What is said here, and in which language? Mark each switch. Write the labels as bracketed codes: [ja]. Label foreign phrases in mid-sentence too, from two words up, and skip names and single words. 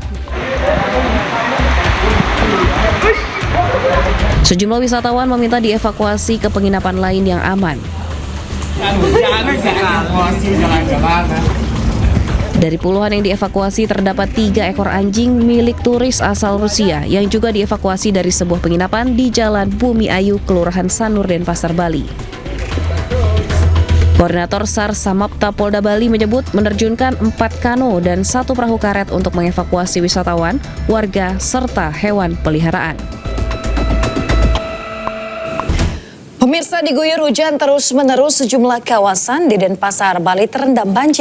[id] Sejumlah wisatawan meminta dievakuasi ke penginapan lain yang aman. Dari puluhan yang dievakuasi terdapat 3 ekor anjing milik turis asal Rusia yang juga dievakuasi dari sebuah penginapan di Jalan Bumi Ayu, Kelurahan Sanur, Denpasar, Bali. Koordinator SAR Samapta Polda Bali menyebut menerjunkan 4 kano dan 1 perahu karet untuk mengevakuasi wisatawan, warga, serta hewan peliharaan. Pemirsa, diguyur hujan terus-menerus sejumlah kawasan di Denpasar, Bali terendam banjir.